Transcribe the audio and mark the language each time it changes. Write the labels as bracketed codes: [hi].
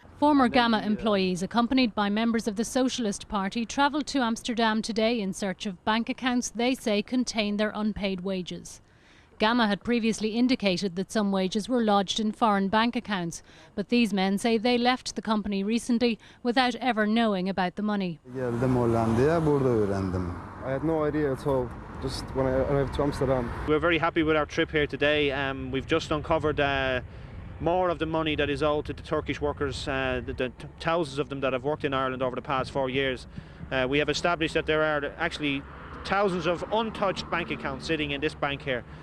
[en] Former Gamma employees, accompanied by members of the Socialist Party, travelled to Amsterdam today in search of bank accounts they say contain their unpaid wages. Gamma had previously indicated that some wages were lodged in foreign bank accounts, but these men say they left the company recently without ever knowing about the money. [tr] Geldim Hollanda'ya, burada öğrendim. [en] I had no idea at all just when I arrived to Amsterdam. We're very happy with our trip here today. We've just uncovered more of the money that is owed to the Turkish workers, the thousands of them that have worked in Ireland over the past 4 years. We have established that there are actually thousands of untouched bank accounts sitting in this bank here.